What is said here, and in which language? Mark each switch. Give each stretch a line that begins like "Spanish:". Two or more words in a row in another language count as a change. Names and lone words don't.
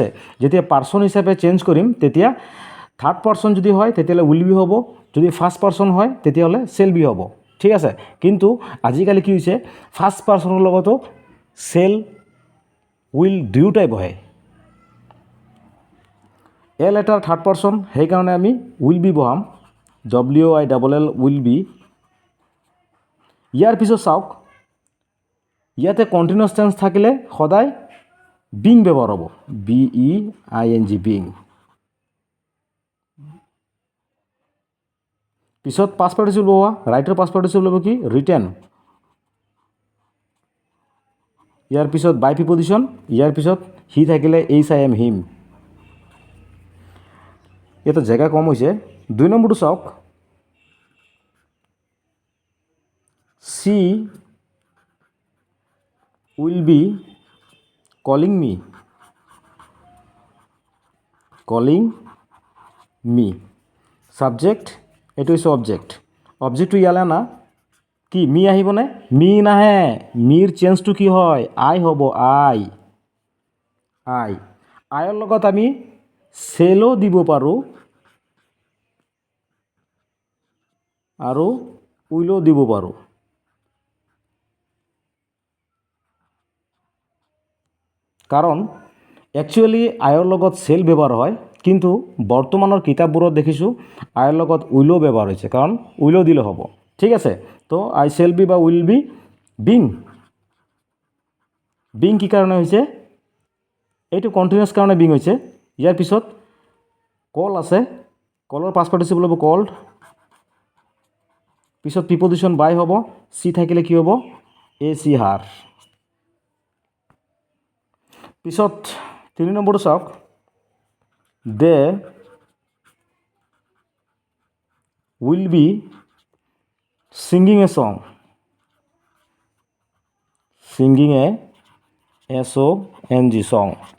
Assamese: যেতিয়া পাৰ্চন হিচাপে চেঞ্জ কৰিম তেতিয়া
English: third person
Assamese: যদি হয় তেতিয়াহ'লে
English: will be
Assamese: হ'ব, যদি
English: first person
Assamese: হয় তেতিয়াহ'লে
English: shall be
Assamese: হ'ব, ঠিক আছে। কিন্তু আজিকালি কি হৈছে, ফাৰ্ষ্ট পাৰ্চনৰ লগতো
English: shall will
Assamese: দুয়োটাই বহে।
English: a letter third person,
Assamese: সেইকাৰণে আমি
English: will be বহাম, WILL will be.
Assamese: ইয়াৰ পিছত চাওক, ইয়াতে
English: continuous tense
Assamese: থাকিলে সদায় বিং ব্যৱহাৰ হ'ব,
English: BEING, বিং।
Assamese: পিছত
English: past participle
Assamese: বহোৱা, ৰাইটৰ
English: past participle
Assamese: হ'ব কি, ৰিটেন। ইয়াৰ পিছত
English: by preposition,
Assamese: ইয়াৰ পিছত হি থাকিলে HIM, হিম। ইয়াতে জেগা কম হৈছে।
English: 2
Assamese: নম্বৰটো চাওক,
English: সি will be calling me, calling me.
Assamese: ছাবজেক্ট, এইটো হৈছে অবজেক্ট। অবজেক্টটো ইয়ালৈ আনা, কি মি আহিবনে? মি নাহে, মিৰ চেঞ্জটো কি হয়, আই হ'ব, আই। আই, আইৰ লগত আমি শেলো দিব পাৰোঁ আৰু উইলো দিব পাৰোঁ। কাৰণ একচুৱেলি আইৰ লগত শেল ব্যৱহাৰ হয়, কিন্তু বৰ্তমানৰ কিতাপবোৰত দেখিছোঁ আইৰ লগত উইলো ব্যৱহাৰ হৈছে, কাৰণ উইলো দিলে হ'ব, ঠিক আছে।
English: তো I shall be বা will be being.
Assamese: বিং কি কাৰণে হৈছে, এইটো কণ্টিনিউয়াছ কাৰণে বিং হৈছে। ইয়াৰ পিছত কল আছে, কলৰ
English: past participle
Assamese: হ'ব কল্ড। পিছত
English: preposition by
Assamese: হ'ব, চি থাকিলে কি হ'ব, AC, হাৰ। পিছত 3 নম্বৰটো চাওক,
English: they will be singing a song, singing a SONG, song.